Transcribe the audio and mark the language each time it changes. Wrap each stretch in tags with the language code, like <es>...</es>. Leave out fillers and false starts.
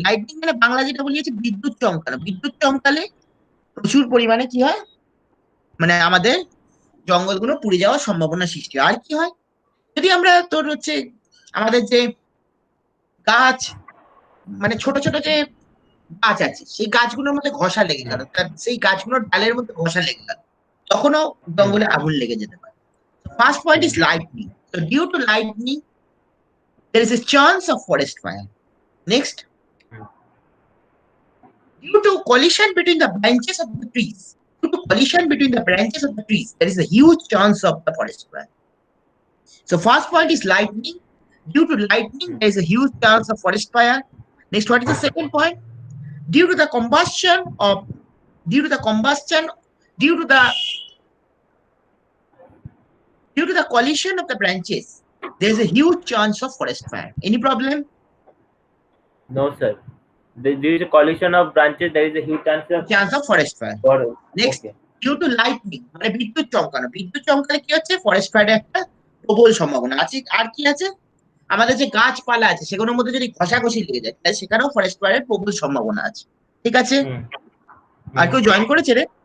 <bn>Lightning মানে বাংলা যেটা বলি হচ্ছে বিদ্যুৎ চমকানো। বিদ্যুৎ চমকালে প্রচুর পরিমাণে কি হয়, মানে আমাদের জঙ্গলগুলো পুড়ে যাওয়ার সম্ভাবনা সৃষ্টি হয়। আর কি হয়, যদি আমরা তোর হচ্ছে আমাদের যে গাছ, মানে ছোট ছোট যে গাছ আছে সেই গাছগুলোর মধ্যে ঘষা লেগে গেল, সেই গাছগুলোর ডালের মধ্যে ঘষা লেগে গেল, তখনও জঙ্গলে আগুন লেগে যেতে পারে।</bn> <en>First point is lightning. So due to lightning, there is a chance of forest fire. Next, due to collision between the branches of the trees, due to collision between the branches of the trees, there is a huge chance of the forest fire. So first point is lightning. Due to lightning, there is a huge chance of forest fire. Next, what is the second point? Due to the combustion of, due to the combustion, due to the due to the collision of the branches, there is a huge chance of forest fire. Any problem? No sir, there is a collision of branches, there is a huge chance of Chance of forest fire. for. Next, Okay. due to lightning</en> <bn>মানে বিদ্যুৎ চমকানো। বিদ্যুৎ চমকালে কি হচ্ছে? Forest ফায়ারের একটা প্রবল সম্ভাবনা আছে। আর কি আছে, আমাদের যে গাছপালা আছে সেগুলোর মধ্যে যদি ঘষাঘষি লেগে যায় তাহলে সেখানেও ফরেস্ট ফায়ারের প্রবল সম্ভাবনা আছে। ঠিক আছে, আর কেউ জয়েন করেছে রে?</bn>